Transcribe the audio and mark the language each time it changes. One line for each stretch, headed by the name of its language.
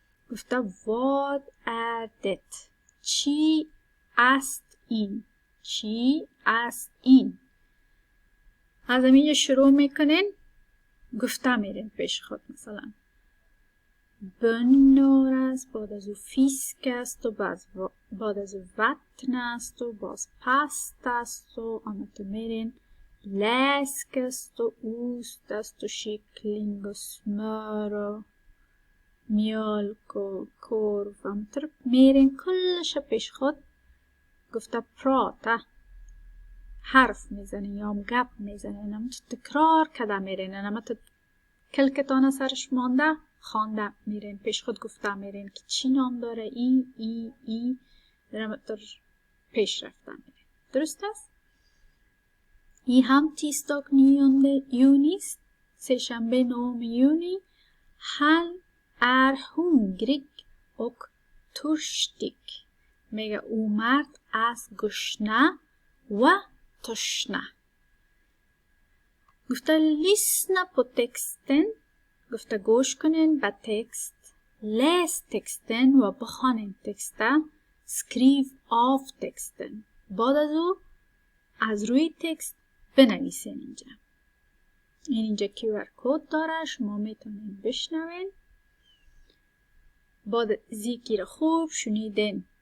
Swedish: گفته vad är det?
Persian: چی است این؟ چی است این؟ از اینجا شروع میکنین. گفته میرین پیش خود. مثلا bönor است، بعد از او fisk است و بعد از او vatten است و باز pasta است و آنطور میرین. läsk است و ost است و kyckling و smör و mjölk و korv. آنطور میرین کلش پیش خود. گفته prata. حرف میزنین یا گپ میزنین. هم تکرار کده میرین. هم کلکتان سرش مانده خوانده میرین. پیش خود گفته میرین که چی نام داره ای درم پیش رفته میرین. درست است؟ این هم
Swedish: tisdag 9 juni
Persian: است. سه‌شنبه 9 یونی.
Swedish: Han är hungrig och törstig.
Persian: میگه او مرد از گشنه و تشنه.
Swedish: گفته lyssna på texten.
Persian: گفته گوش کنین به تکست.
Swedish: läs texten
Persian: و بخوانین تکست.
Swedish: skriv av texten.
Persian: بعد از او از روی تکست بنویسین اینجا. اینجا QR کد داره. شما میتونین بشنوین. بعد زیکی خوب شنیدین.